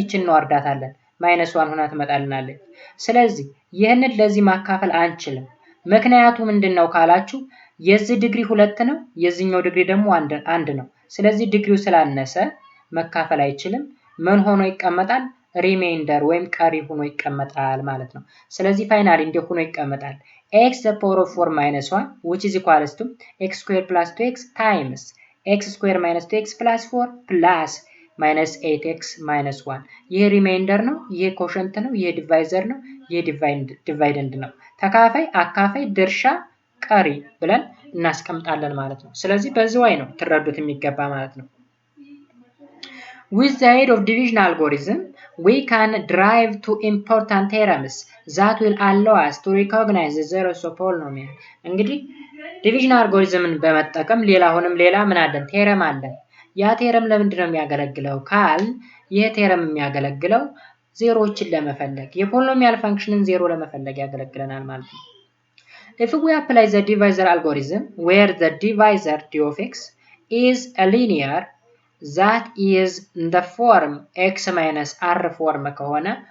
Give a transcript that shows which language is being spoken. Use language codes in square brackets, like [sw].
[am] ይችን እንወርዳታለን። ማይነስ 1 ሆና ትመጣልናለች። ስለዚህ ይሄንን ለዚህ ማካፈል አንችልም። ምክንያቱ ምንድነው ካላችሁ የዚህ ዲግሪ 2 ነው፣ የዚህኛው ዲግሪ ደግሞ አንድ ነው። ስለዚህ ዲግሪው ስላነሰ መካፈል አይችልም። ምን ሆኖ ይቀመጣል? ሪሜይንደር ወይም ቀሪ ሆኖ ይቀመጣል ማለት ነው። ስለዚህ ፋይናሊ እንደ ሆኖ ይቀመጣል x the power of 4 minus 1 which is equals to x square plus 2x times x square minus 2x plus 4 plus minus 8x minus 1 ይሄ ሪሜይንደር ነው፣ ይሄ ኮሸንት ነው፣ ይሄ ዲቫይዘር ነው፣ ይሄ ዲቫይደንድ ነው። ተካፋይ፣ አካፋይ፣ ድርሻ፣ ቀሪ ብለን እናስቀምጣለን ማለት ነው። [en] ስለዚህ በዚህ way ነው ትረዱት የሚገባ ማለት ነው። With the aid of division algorithm, we can derive two important theorems that will allow us to recognize the zeros of polynomial. [am] እንግዲህ division algorithmን በመጠቀም ሌላ ምን አለን? ቴረም አለን። ያ ቴረም ለምንድን ነው የሚያገለግለው ካል ይሄ ቴረም የሚያገለግለው ዜሮዎችን ለመፈለግ የፖሊኖሚያል ፋንክሽንን ዜሮ ለመፈለግ ያገለግለናል ማለት ነው። [en] If we apply the divisor algorithm where the divisor d of x is a linear that is in the form x minus r form ከሆነ